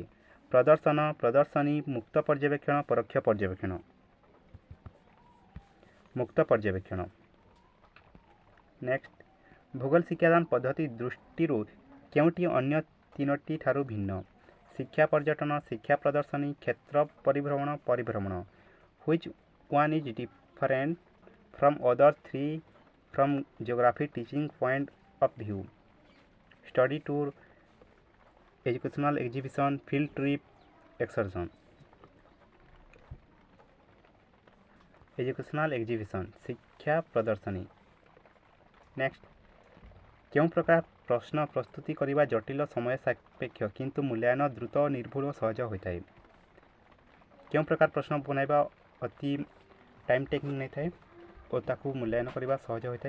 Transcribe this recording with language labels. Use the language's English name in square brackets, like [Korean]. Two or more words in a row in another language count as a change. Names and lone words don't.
[Odia] ପ୍ରଦର୍ଶନ, ପ୍ରଦର୍ଶନୀ, ମୁକ୍ତ ପର୍ଯ୍ୟବେକ୍ଷଣ, ପରୋକ୍ଷ ପର୍ଯ୍ୟବେକ୍ଷଣ। ମୁକ୍ତ ପର୍ଯ୍ୟବେକ୍ଷଣ। ନେକ୍ସଟ, ଭୂଗୋଳ ଶିକ୍ଷାଦାନ ପଦ୍ଧତି ଦୃଷ୍ଟିରୁ କେଉଁଟି ଅନ୍ୟ ତିନୋଟି ଠାରୁ ଭିନ୍ନ? ଶିକ୍ଷା ପର୍ଯ୍ୟଟନ, ଶିକ୍ଷା ପ୍ରଦର୍ଶନୀ, କ୍ଷେତ୍ର ପରିଭ୍ରମଣ, ପରିଭ୍ରମଣ। [English] Which one is different from other three from geography teaching point of view? Study tour, educational exhibition, field trip, excursion. Educational exhibition, [Odia] ଶିକ୍ଷା ପ୍ରଦର୍ଶନୀ। ନେକ୍ସଟ, କେଉଁ ପ୍ରକାର ପ୍ରଶ୍ନ ପ୍ରସ୍ତୁତି କରିବା ଜଟିଳ, ସମୟ ସାପେକ୍ଷ କିନ୍ତୁ ମୂଲ୍ୟାୟନ ଦ୍ରୁତ, ନିର୍ଭୁଲ ଓ ସହଜ ହୋଇଥାଏ? କେଉଁ ପ୍ରକାର ପ୍ରଶ୍ନ ବନାଇବା ଅତି [English] time taking [Odia] ନେଇଥାଏ ଓ ତାକୁ ମୂଲ୍ୟାୟନ କରିବା ସହଜ ହୋଇଥାଏ?